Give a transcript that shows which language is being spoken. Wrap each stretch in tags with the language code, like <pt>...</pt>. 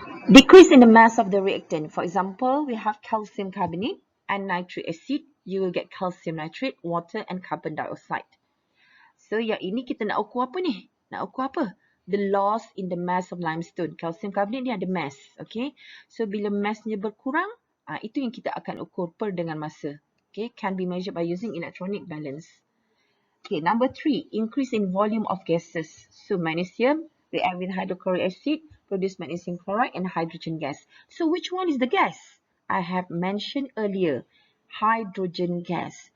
<en>Decrease in the mass of the reactant. For example, we have calcium carbonate and nitric acid. You will get calcium nitrate, water and carbon dioxide.</en> <ms>So, yang ini kita nak ukur apa ni? Nak ukur apa?</ms> <en>The loss in the mass of limestone.</en> <ms>Calcium carbonate ni ada mass. Okay. So, bila massnya berkurang, itu yang kita akan ukur per dengan masa.</ms> <en>Okay, can be measured by using electronic balance. Okay, number 3, increase in volume of gases. So magnesium react with hydrochloric acid, produce magnesium chloride and hydrogen gas. So which one is the gas? I have mentioned earlier, hydrogen gas.</en>